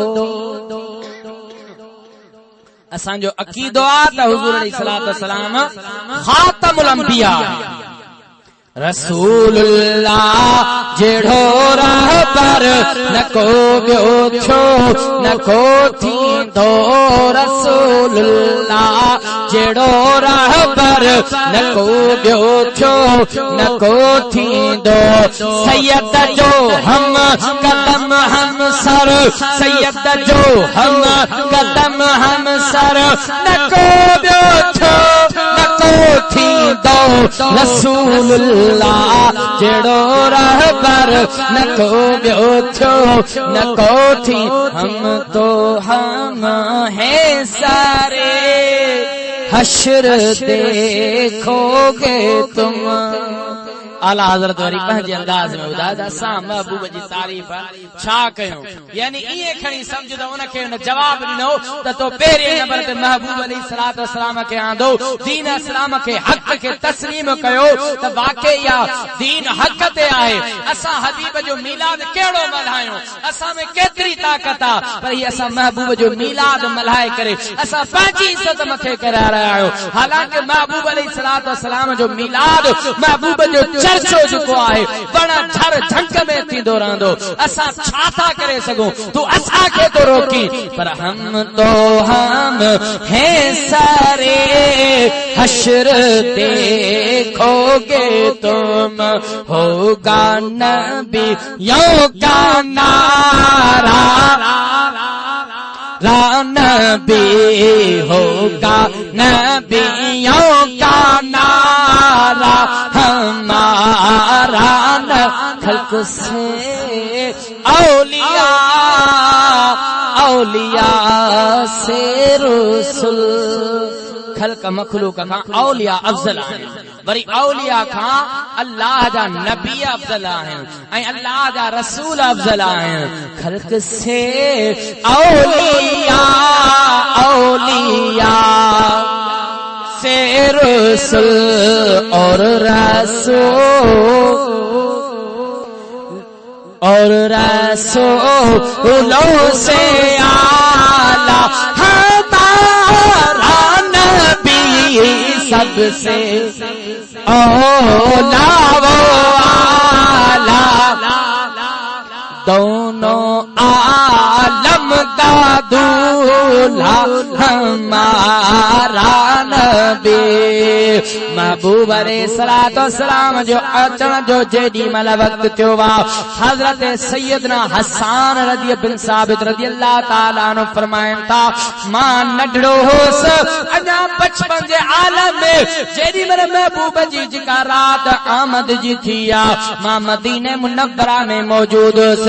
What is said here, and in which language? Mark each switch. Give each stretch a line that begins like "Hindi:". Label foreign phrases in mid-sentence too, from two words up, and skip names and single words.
Sindhi: असांजो अक़ीदो आहे त हुज़ूर
Arabic: عليه الصلاة والسلام خاتم الأنبياء رسول الله
Sindhi: जहिड़ो रहबर न को ॿियो थियो न को थींदो। रसूलुल्लाह जहिड़ो रहबर न को ॿियो थियो न को थींदो। सैयद जो हम कदम हम सर सैयद जो हम कदम हम सर न को ॿियो थियो न को थींदो। रसूलुल्लाह जहिड़ो रहबर न को ॿियो थियो न को थी।
Urdu: ہم تو ہم ہیں سارے حشر دیکھو گے تم.
Sindhi: आला हज़रत वरी पंहिंजे अंदाज़ में ॿुधायो त असां महबूब जी तारीफ़ छा कयूं। यानी ईअं खणी सम्झ त उनखे हुन जवाब ॾिनो त तो पहिरें नंबर ते महबूब
Arabic: عليه الصلاة والسلام
Sindhi: खे आंदो दीन इस्लाम खे हक़ खे तस्लीम कयो त वाकई इहा दीन हक़ ते आहे। असां हबीब जो मीलाद कहिड़ो मल्हायूं, असां में केतिरी ताक़त आहे, पर ही असां महबूब जो मीलाद मल्हाए करे असां पंहिंजी इज़त मथे करे रहिया आहियूं। हालांकि महबूब
Arabic: عليه الصلاة والسلام
Sindhi: जो मीलाद महबूब जो चर्चो जेको आहे वण झर झंक में थींदो रहंदो। असां छा था करे सघूं, तू असांखे तो रोकी।
Urdu: پر ہم تو ہم ہیں سارے حشر دیکھو گے تم. ہوگا نبیوں کا نعرہ نبی ہوگا نبیوں کا نعرہ ہمارا نہ خلق سے اولیا اولیا سے رسول.
Sindhi: खल्क मखलूक खां औलिया अफज़ल आहिनि, वरी औलिया खां अल्लाह जा नबी अफज़ल आहिनि ऐं अल्लाह जा रसूल अफज़ल आहिनि।
Urdu: خلق سے اولیا اولیا سے رسول اور رسولوں سے اعلیٰ ہمارا نبی سب سے اولیٰ وہ اعلیٰ. دونوں عالم کا دولہا ہمارا نبی.
Sindhi: महबूब
Arabic: عليه الصلاة والسلام
Sindhi: जो अचण जो जेॾी महिल वक़्तु थियो आहे, हज़रत सैयदना हसन रज़ी बिन साबित
Arabic: رضي الله تعالى عنه
Sindhi: फरमाइनि था मां नंढड़ो होसि अञा बचपन जे आलम में जेॾी महिल महबूब जी जेका राति आमद जी थी आहे, मां मदीने मुनव्वरा में मौजूद हुअसि।